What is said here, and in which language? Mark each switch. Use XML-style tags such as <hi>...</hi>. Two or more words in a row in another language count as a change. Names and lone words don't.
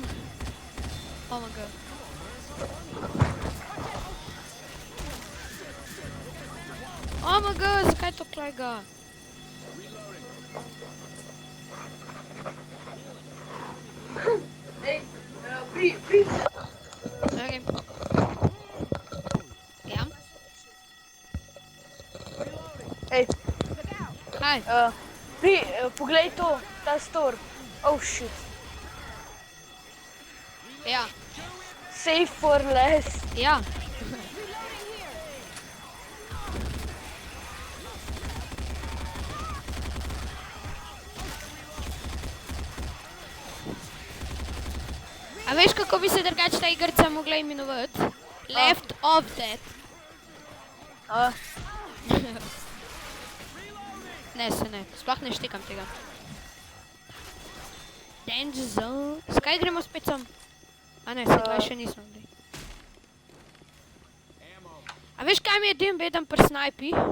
<en>Oh my god. Oh my god,</en> <sl>zakaj to klega?</sl> <en>Okay.</en> <sl>Ja? Ej, Kaj? poglej to, ta store.</sl> <en>Oh shit.</en> <sl>Ja.</sl> <en>Save for last.</en> <sl>Ja. A veš, kako bi se drugače ta igrica mogla imenovati? Left of Dead. Ne, se ne. Sploh ne štekam tega.</sl> <en>Danger zone.</en> <sl>Skaj gremo spet sam? A ne, se tla še nismo bili. A veš, kaj mi je dim beden pri snajpi?</sl>